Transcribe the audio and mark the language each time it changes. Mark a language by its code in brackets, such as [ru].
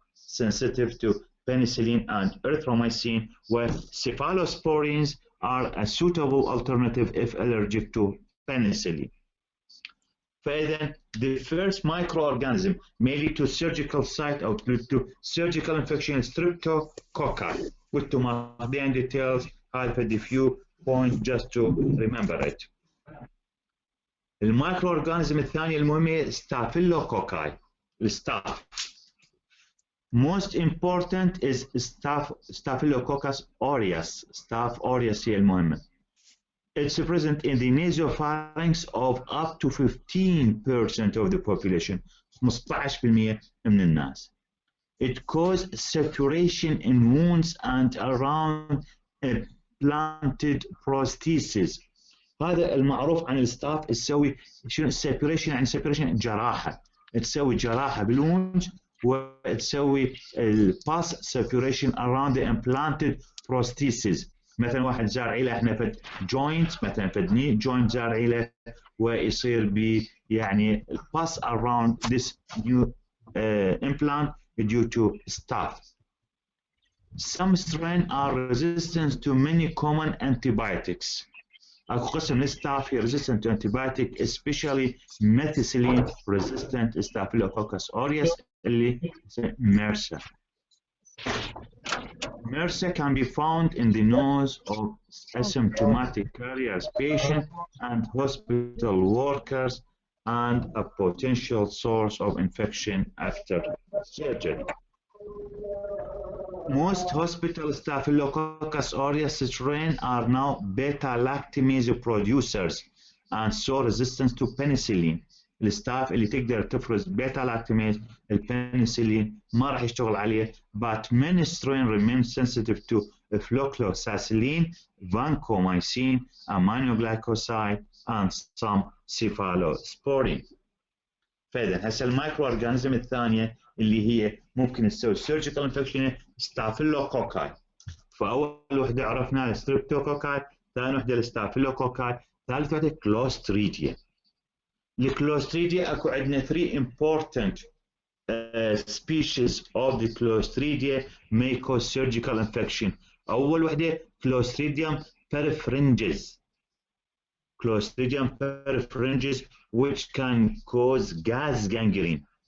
[en] Sensitive to penicillin and erythromycin, where cephalosporins are a suitable alternative if allergic to penicillin. فإذا the first microorganism may lead to surgical site or to surgical infection streptococci. With the details, I've had a few points just to remember it. [ar] المايكرو اورجانيزم الثانية المهمة ستافيلوكوكاي الستاف. [en] Most important is Staphylococcus aureus. [ar] Staph aureus هي المهمة. [en] It's present in the nasopharynx of up to 15% of the population. [ar] 15% من الناس. [en] It causes saturation in wounds and around implanted prosthesis. [ar] هذا المعروف عن الستاف تسوي شنو سيبريشن، يعني سيبريشن جراحه، تسوي جراحه بالوند وتسوي الباس سيبريشن [en] around the implanted prosthesis. [ar] مثلا واحد زارع له احنا فد جوينت، مثلا فد ني جوينت زارع له ويصير ب يعني [en] pass around this new implant due to staph. Some strains are resistant to many common antibiotics. [ar] أكو قسم الستاف هي [en] resistant to antibiotic especially methicillin resistant Staphylococcus aureus [ar] اللي [en] MRSA. MRSA can be found in the nose of asymptomatic carriers patient and hospital workers and a potential source of infection after surgery. Most hospital Staphylococcus aureus strains are now beta-lactamase producers and so resistant to penicillin. [ar] الستاف اللي تقدر تفرز بيتا لاكتاميز البنسلين ما راح يشتغل عليه. [en] but many strain remain sensitive to flucloxacillin, vancomycin, aminoglycoside and some cephalosporin. [ar] فاذا هسه المايكرو اورجانيزم الثانيه اللي هي ممكن تسوي سيرجيكال انفكشن ستافيلوكوكاي. فاول وحده عرفناها الستريبتوكوكاي، ثاني وحده الستافيلوكوكاي، ثالث وحده كلوستريديا. الكلوستريديا اكو عندنا [en] 3 important species of the Clostridia may cause surgical infection. [ar] اول وحده Clostridium perfringens. [en] Clostridium perfringens which can cause gas gangrene.